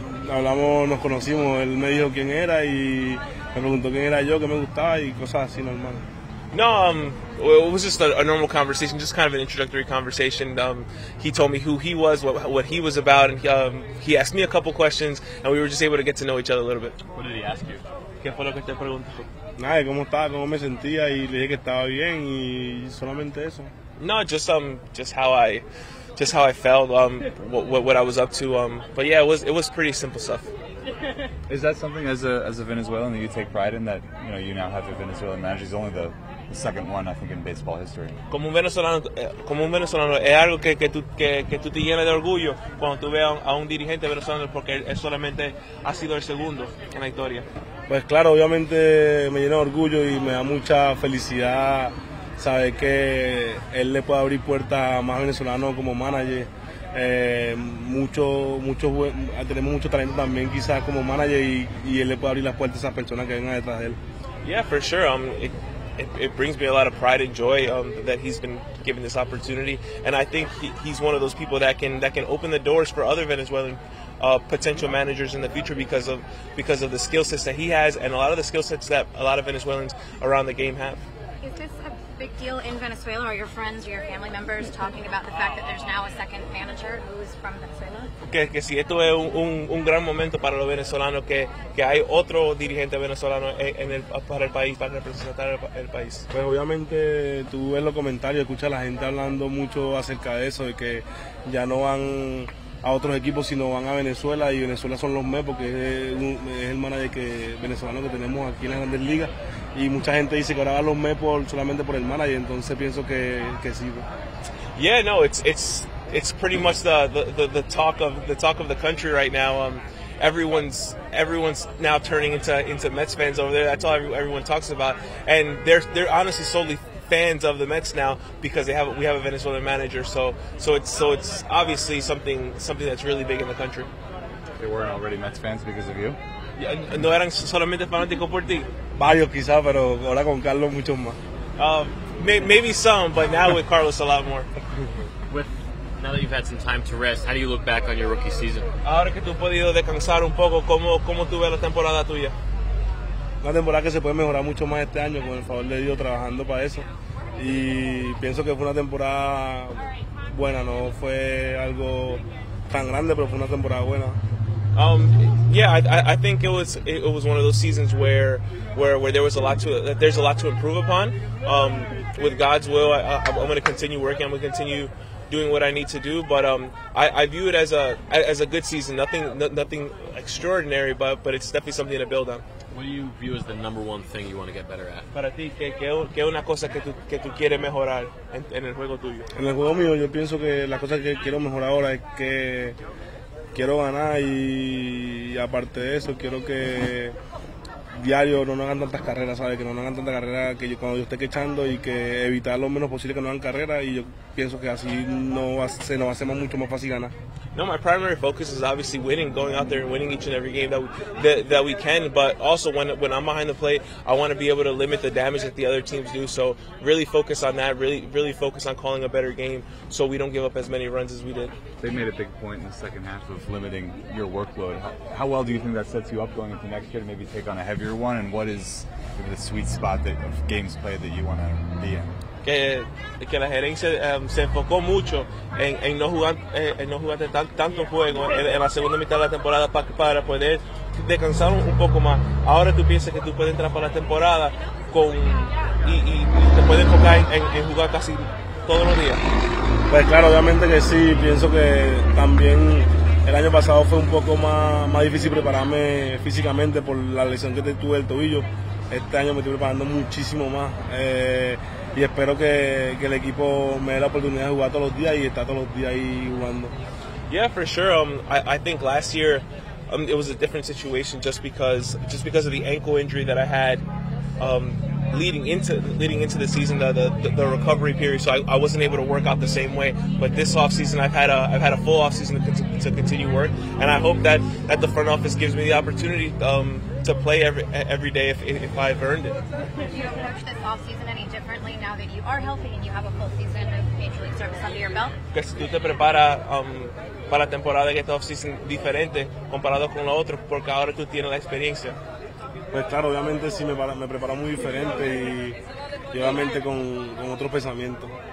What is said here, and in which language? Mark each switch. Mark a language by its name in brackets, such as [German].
[Spanish] Hablamos, nos conocimos, él me dijo quién era y me preguntó quién era yo, qué me gustaba y cosas así normal. [English] No, well, it was just a normal conversation, just kind of an introductory conversation. He told me who he was, what he was about, and he asked me a couple questions, and we were just able to get to know each other a little bit. What did he ask you? [Spanish] ¿Qué fue lo que te preguntó? Nada, cómo estaba, cómo me sentía y le dije que estaba bien y solamente eso. [English] No, just how I felt, what I was up to. But yeah, it was pretty simple stuff. Is that something as a Venezuelan that you take pride in, that you now have a Venezuelan manager? He's only the second one, I think, in baseball history. [Spanish] Como un venezolano, es algo que tú te llenas de orgullo cuando tú ves a un dirigente venezolano, porque él solamente ha sido el segundo en la historia. Pues claro, obviamente me llena de orgullo y me da mucha felicidad saber que él le puede abrir puertas a más venezolanos como manager. Tenemos mucho talento también quizás como manager y él le puede abrir las puertas a esas personas que vengan detrás de él. [English] Yeah, for sure. It brings me a lot of pride and joy that he's been given this opportunity, and I think he's one of those people that can open the doors for other Venezuelan potential managers in the future because of the skill sets that he has and a lot of the skill sets that a lot of Venezuelans around the game have. Is this a big deal in Venezuela? Are your friends or your family members talking about the fact that there's now a second manager who's from Venezuela? [Spanish] Que si esto es un gran momento para los venezolanos, que hay otro dirigente venezolano para el país, para representar el país. Pues obviamente tú ves los comentarios, escuchas a la gente hablando mucho acerca de eso, de que ya no van a otros equipos sino van a Venezuela, y Venezuela son los Mets porque es el manager venezolano que tenemos aquí en las Grandes Ligas, y mucha gente dice que ahora van los Mets solamente por el manager, entonces pienso que sí. [English] Yeah, no, it's pretty much the talk of the country right now. Everyone's now turning into Mets fans over there. That's all everyone talks about, and they're honestly solely fans of the Mets now because we have a Venezuelan manager. So it's obviously something that's really big in the country. They weren't already Mets fans because of you? [Spanish] ¿No eran solamente fanáticos por ti? Varios quizás, pero ahora con Carlos muchos más. [English] Maybe some, but now with Carlos a lot more. Now that you've had some time to rest, how do you look back on your rookie season? [Spanish] Ahora que tú has podido descansar un poco, ¿cómo tú ves la temporada tuya? Una temporada que se puede mejorar mucho más este año, con el favor de Dios, trabajando para eso. Y pienso que fue una temporada buena, no fue algo tan grande, pero fue una temporada buena. [English] Yeah, I think it was one of those seasons where there's a lot to improve upon. With God's will, I'm going to continue working. I'm going to continue doing what I need to do, but I view it as a good season. Nothing extraordinary, but it's definitely something to build on. What do you view as the number one thing you want to get better at? [Spanish] Para ti, ¿qué es una cosa que tú quieres mejorar en el juego tuyo? En el juego mío, yo pienso que la cosa que quiero mejorar ahora es que quiero ganar y aparte de eso quiero que diario no nos hagan tantas carreras, ¿sabes? Que no nos hagan tantas carreras que cuando yo esté quechando y que evitar lo menos posible que no hagan carreras y yo pienso que así se nos va a hacer mucho más fácil ganar. [English] No, my primary focus is obviously winning, going out there and winning each and every game that we can. But also when I'm behind the plate, I want to be able to limit the damage that the other teams do. So really focus on that. Really focus on calling a better game, so we don't give up as many runs as we did. They made a big point in the second half of limiting your workload. How well do you think that sets you up going into next year to maybe take on a heavier one? And what is maybe the sweet spot of games played that you want to be in? [Spanish] Que la gerencia se enfocó mucho en no jugar tanto juego en la segunda mitad de la temporada para poder descansar un poco más. Ahora tú piensas que tú puedes entrar para la temporada y te puedes enfocar en jugar casi todos los días. Pues claro, obviamente que sí. Pienso que también el año pasado fue un poco más difícil prepararme físicamente por la lesión que tuve del tobillo. Este año me estoy preparando muchísimo más. Y espero que el equipo me dé la oportunidad de jugar todos los días y estar todos los días ahí jugando. [English] Yeah, for sure. I think last year it was a different situation just because of the ankle injury that I had leading into the season, the recovery period. So I wasn't able to work out the same way. But this off season, I've had a full off season to continue work, and I hope that the front office gives me the opportunity to play every day if I've earned it. Do you approach this off season any differently now that you are healthy and you have a full season of Major League service under your belt? [Spanish] Que si tú te preparas para la temporada en esta off season diferente comparado con los otros, porque ahora tú tienes la experiencia. Pues claro, obviamente sí me preparo muy diferente y obviamente con otros pensamientos.